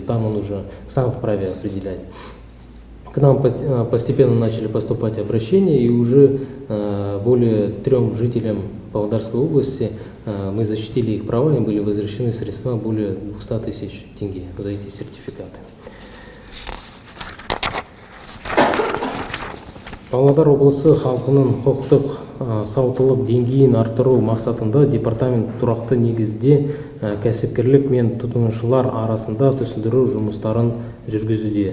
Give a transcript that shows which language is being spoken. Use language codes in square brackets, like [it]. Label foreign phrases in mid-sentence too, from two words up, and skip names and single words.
[ru] Там он уже сам вправе определять. К нам постепенно начали поступать обращения, и уже более 3 жителям Павлодарской области мы защитили их права, им были возвращены средства более 200 тысяч тенге за эти сертификаты. [kk] Павлодар облысы халқының құқықтық сауаттылық деңгейін арттыру мақсатында департамент тұрақты негізде кәсіпкерлік мен тұтынушылар арасында түсіндіру жұмыстарын жүргізуде.